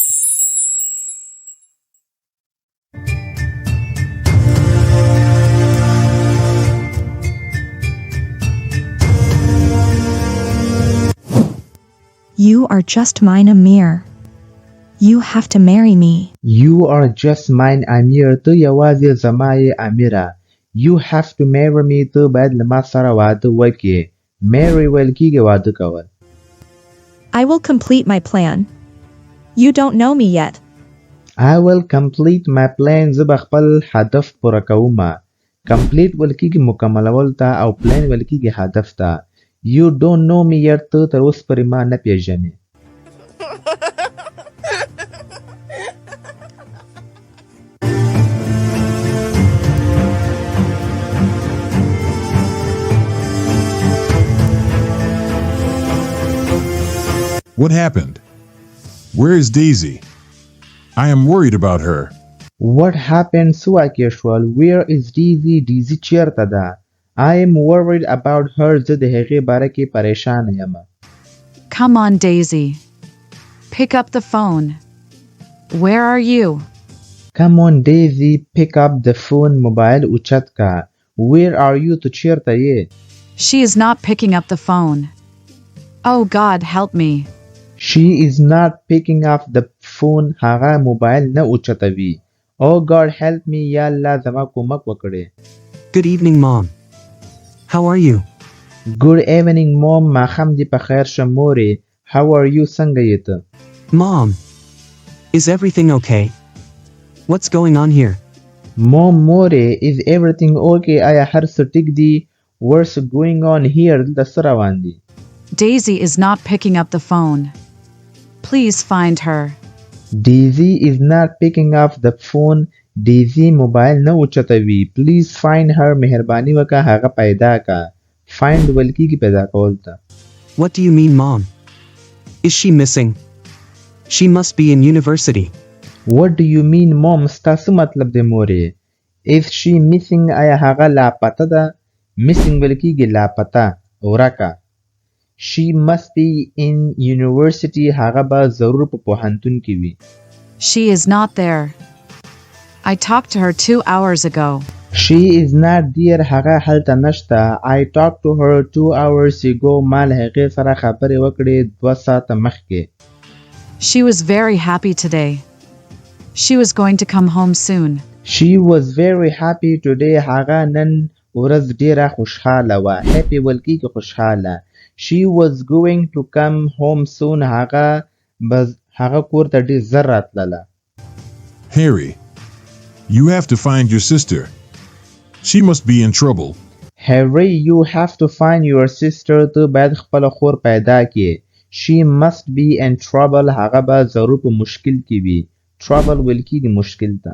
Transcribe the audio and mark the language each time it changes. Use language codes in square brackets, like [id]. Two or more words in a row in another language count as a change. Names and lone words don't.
[en] You are just mine, Amir. You have to marry me. You are just mine, Amir. [ps] ته یوازې زما یې امیره. [en] You have to marry me. [ps] ته باید له ما سره واده وکړې. Marry ویل کېږي واده کول. [en] I will complete my plan. You don't know me yet. I will complete my plan. [ps] زه به خپل هدف پوره کوم. Complete ویل کېږي مکملول ته او plan ویل کېږي هدف ته. [en] You don't know me yet. [ps] ته تر اوسه پورې ما نه پیژنې. [en] What happened? Where is Daisy? I am worried about her. What happened? [ps] څه واقع شول? [en] Where is Daisy? [ps] Daisy چیرته ده? [en] I am worried about her. [ps] زه د هغې باره کې پریشانه یم. [en] Come on, Daisy. Pick up the phone. Where are you? Come on, Daisy. Pick up the phone. [ps] موبایل اوچت کا. [en] Where are you? [ps] تو چیرته یې؟ [en] She is not picking up the phone. Oh God, help me. She is not picking up the phone. [ps] هغه موبایل نه اوچتوي. [en] Oh God, help me. [ps] یا الله زما کومک وکړي. [en] Good evening, Mom. How are you? Good evening, Mom. [ps] ماښام دې په خیر شه مورې. [en] How are you? [ps] څنګه یې ته؟ [en] Mom, is everything okay? What's going on here? [ps] Mom, مورې, [en] is everything okay? [ps] آیا هر څه ټیک دي؟ [en] What's going on here? [ps] دلته څه روان دي؟ [en] Daisy is not picking up the phone. Please find her. Daisy is not picking up the phone. [ps] Daisy موبایل نه اوچتوي. [en] Please find her. [ps] مهرباني وکړه هغه پیدا کا. Find ویل کېږي پیدا کول ته. [en] What do you mean, Mom? Is she missing? She must be in university. What do you mean, Mom? [ps] ستا څه مطلب دی مورې؟ [en] Is she missing? [ps] آیا هغه لاپته ده؟ Missing ویل کېږي لاپته ورکه. [en] She must be in university. [ps] هغه به ضرور په پوهنتون کې وي. [en] She is not there. I talked to her 2 hours ago. She is not there. [ps] هغه هلته نشته. [en] I talked to her 2 hours ago. [ps] ما له هغې سره خبرې وکړې 2 ساعته مخکې. [en] She was very happy today. She was going to come home soon. She was very happy today. [ps] هغه نن ورځ ډیره خوشحاله وه. Happy ویل کېږي خوشحاله. [en] She was going to come home soon. [ps] هغه کور ته ډېر زر راتلله. [en] Harry, you have to find your sister. She must be in trouble. Harry, you have to find your sister. [ps] ته باید خپله خور پیدا کړې. [en] She must be in trouble. [ps] هغه به ضرور په مشکل کې وي. Trouble ویل کېږي مشکل ته.